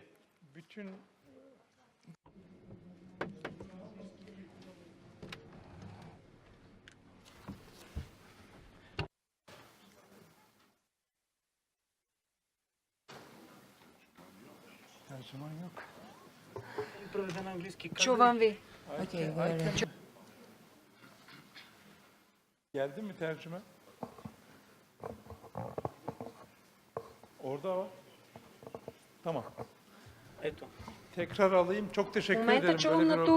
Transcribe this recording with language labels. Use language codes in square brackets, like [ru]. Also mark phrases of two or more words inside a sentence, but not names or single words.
[tr] Bütün tercüman yok. [bg] Чувам ви. [tr] Okay, Geldi mi tercüme? Orada var. Tamam. Tekrar alayım. Çok teşekkür [bg] Момента [tr] ederim [bg] чувам [tr] böyle bir [bg] на турски.